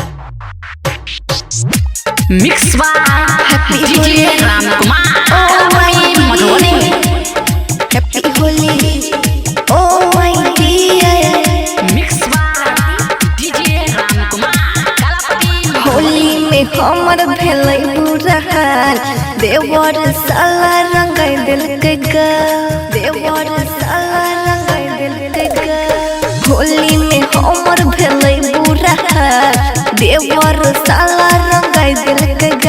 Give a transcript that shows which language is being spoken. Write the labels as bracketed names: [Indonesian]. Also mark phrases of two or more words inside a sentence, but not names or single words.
[English] Mix by DJ Ramkumar. Oh my Madhoni. Happy Holi. Oh my dear. Mix by DJ Ramkumar. [Maithili] होली में हमर भेलै बुरा हाल देवर साला रंगाई दिल के गा देवर साला रंगाई दिल के गा होली में हमर भेलै बुरा हाल देवर साला रंगाई दिल के गा